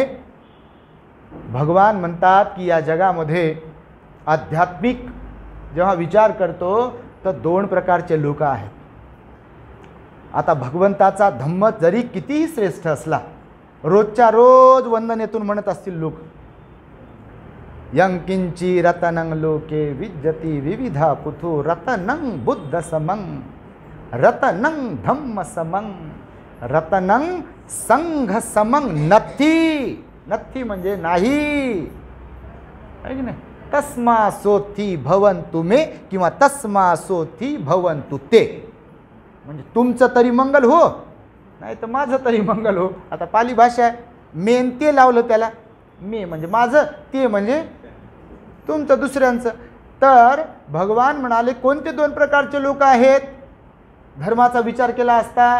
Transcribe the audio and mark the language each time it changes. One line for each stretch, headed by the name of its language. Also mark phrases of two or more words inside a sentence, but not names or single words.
Marathi: भगवान म्हणतात की या जगामध्ये आध्यात्मिक जेव्हा विचार करतो तर दोन प्रकारचे लोक आहेत. आता भगवंताचा धम्म जरी कितीही श्रेष्ठ असला, रोजच्या रोज वंदनेतून म्हणत असतील लोक,
Pali: यंकिंची रतनं लोके विद्यती विविधा पुथो रतनं बुद्ध समं रतनं धम्म समं रतनं संघ समं नथी
Marathi: म्हणजे नाही, आहे की नाही?
Pali: तस्मा सोथी भवंतु मे
Marathi: किंवा
Pali: तस्मा सोथी भवंतु ते,
Marathi: म्हणजे तुमचं तरी मंगल हो, नाही तर माझं तरी मंगल हो. आता पाली भाषा आहे, मेन ते लावलं त्याला, मे म्हणजे माझं, ते म्हणजे तुमचं दुसऱ्यांचं. तर भगवान म्हणाले कोणते दोन प्रकारचे लोक आहेत धर्माचा विचार केला असता?